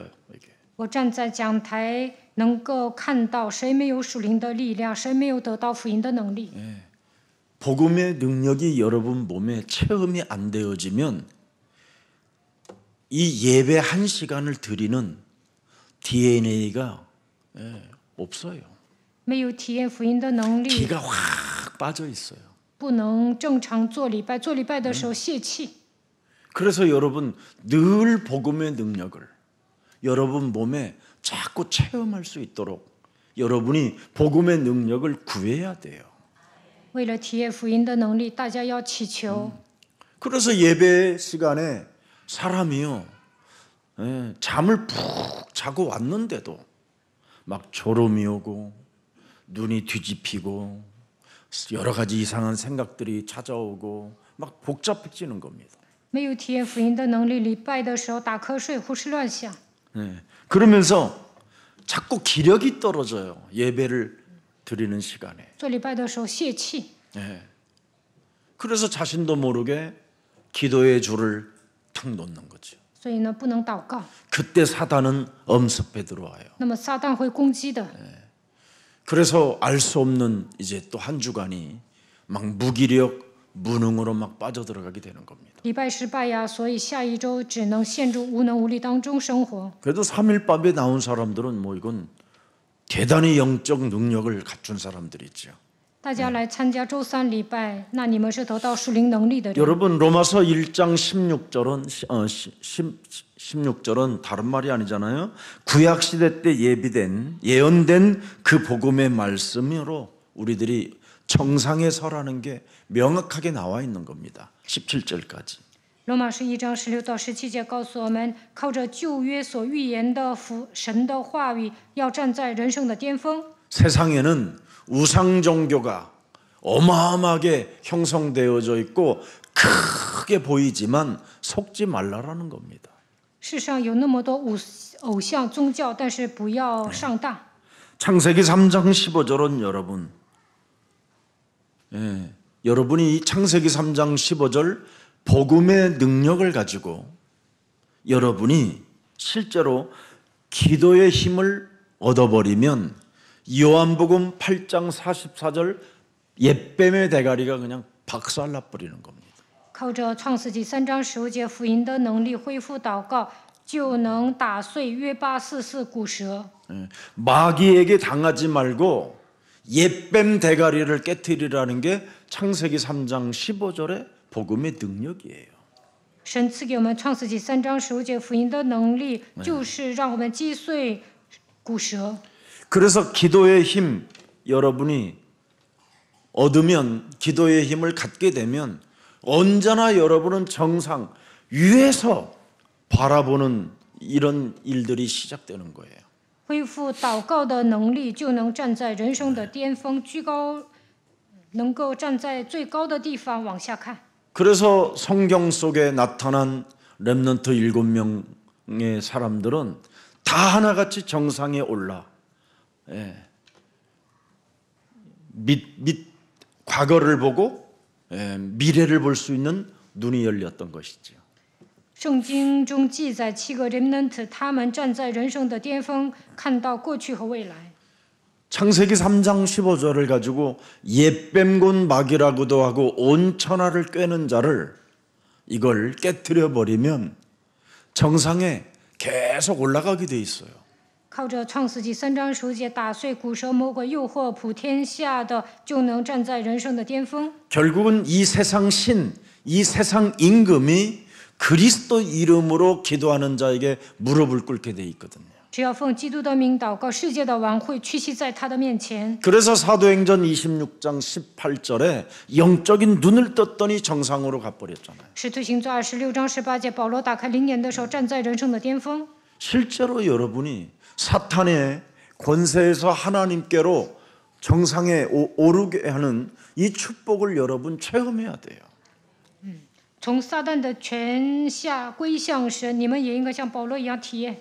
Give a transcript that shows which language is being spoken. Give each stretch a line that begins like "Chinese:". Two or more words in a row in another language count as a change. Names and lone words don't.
Korean: 이게.
Chinese: 我站在讲台，能够看到谁没有属灵的力量，谁没有得到福音的能力。
Korean: 복음의 능력이 여러분 몸에 체험이 안 되어지면 이 예배 한 시간을 드리는 DNA가 없어요.
Chinese: 没有体验福音的能力，
Korean: 기가 확 빠져 있어요.
Chinese: 不能正常做礼拜。做礼拜的时候泄气，
Korean: 그래서 여러분 늘 복음의 능력을 여러분 몸에 자꾸 체험할 수 있도록 여러분이 복음의 능력을 구해야 돼요.
Chinese: 为了体验福音的能力，大家要祈求。
Korean: 그래서 예배 시간에 사람이요 잠을 푹 자고 왔는데도 막 졸음이 오고 눈이 뒤집히고 여러 가지 이상한 생각들이 찾아오고 막 복잡해지는 겁니다.
Chinese: 没有体验福音的能力，礼拜的时候打瞌睡、胡思乱想，
Korean: 그러면서 자꾸 기력이 떨어져요. 예배를 드리는 시간에.
Chinese: 做礼拜的时候泄气，
Korean: 그래서 자신도 모르게 기도의 줄을 탁 놓는 거죠.
Chinese: 所以呢不能祷告。
Korean: 그때 사단은 엄습해 들어와요.
Chinese: 那么撒旦会攻击的。
Korean: 그래서 알 수 없는 이제 또 한 주간이 막 무기력, 무능으로 막 빠져들어가게 되는 겁니다.
Chinese: 礼拜失败呀，所以下一周只能陷入无能无力当中生活。
Korean: 그래도 3일밥에 나온 사람들은 뭐 이건 대단히 영적 능력을 갖춘 사람들이죠.
Chinese: 大家来参加周三礼拜，那你们是得到属灵能力的人。
Korean: 여러분 로마서 1장 16절은 다른 말이 아니잖아요. 구약 시대 때 예언된 그 복음의 말씀으로 우리들이 정상에 서라는 게 명확하게 나와 있는 겁니다. 17절까지.
Chinese: 罗马书1章16到17节告诉我们，靠着旧约所预言的神的话语，要站在人生的巅峰。
Korean: 세상에는 우상 종교가 어마어마하게 형성되어져 있고 크게 보이지만 속지 말라라는 겁니다.
Chinese: 世上有那么多偶像宗教，但是不要上当。
Korean: 창세기 3장 15절은 여러분이 이 창세기 3장 15절 복음의 능력을 가지고 여러분이 실제로 기도의 힘을 얻어버리면 요한복음 8장 44절 옛뱀의 대가리가 그냥 박살나버리는 겁니다.
Chinese: 靠着创世纪3章15节福音的能力恢复祷告，就能打碎约巴44骨蛇。
Korean: 마귀에게 당하지 말고 옛뱀 대가리를 깨뜨리라는 게 창세기 3장 15절의 복음의 능력이에요.
Chinese: 神赐给我们创世纪3章15节福音的能力，就是让我们击碎骨蛇。
Korean: 그래서 기도의 힘 여러분이 얻으면 기도의 힘을 갖게 되면 언제나 여러분은 정상 위에서 바라보는 이런 일들이 시작되는 거예요.
Chinese: 恢复祷告的能力，就能站在人生的巅峰，居高，能够站在最高的地方往下看。
Korean: 그래서 성경 속에 나타난 렘넌트 7명의 사람들은 다 하나같이 정상에 올라 과거를 보고 미래를 볼 수 있는 눈이 열렸던 것이죠.
Chinese: 圣经中记载7个 remnant， 他们站在人生的巅峰，看到过去和未来。
Korean: 창세기 3장 15절을 가지고 옛뱀곤 마귀라고도 하고 온 천하를 꿰는 자를 이걸 깨뜨려 버리면 정상에 계속 올라가게 돼 있어요.
Chinese: 靠着创世纪3章15节打碎古蛇魔鬼诱惑普天下的，就能站在人生的巅峰。
Korean: 결국은 이 세상 신, 이 세상 임금이 그리스도 이름으로 기도하는 자에게 무릎을 꿇게 돼 있거든요.
Chinese: 只要奉基督的名祷告，世界的王会屈膝在他的面前。
Korean: 그래서 사도행전 26장 18절에 영적인 눈을 떴더니 정상으로 가버렸잖아요.
Chinese: 使徒行传26章18节，保罗打开灵眼的时候，站在人生的巅峰。
Korean: 실제로 여러분이 사탄의 권세에서 하나님께로 정상에 오르게 하는 이 축복을 여러분 체험해야 돼요.
Chinese: 从撒旦的权下归向神，你们也应该像保罗一样体验。